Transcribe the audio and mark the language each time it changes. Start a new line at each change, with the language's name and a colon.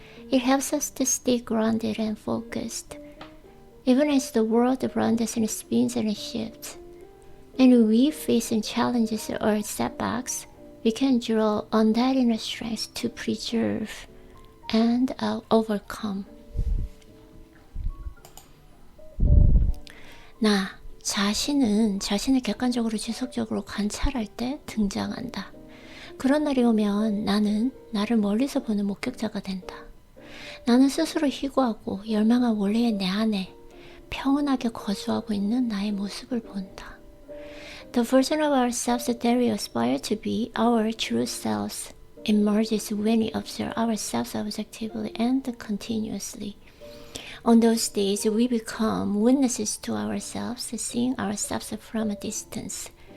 English: It helps us to stay grounded and focused, even as the world around us spins and shifts. And we face challenges or setbacks, we can draw on that inner strength to preserve and overcome.
Korean: 나 자신은 자신을 객관적으로 지속적으로 관찰할 때 등장한다. 그런 날이 오면 나는 나를 멀리서 보는 목격자가 된다. 나는 스스로 희고하고 열망한 원래의 내 안에 평온하게 거주하고 있는 나의 모습을 본다.
English: The version of ourselves that we aspire to be, our true selves, emerges when we observe ourselves objectively and continuously. On those days, we become witnesses to ourselves, seeing ourselves from a distance.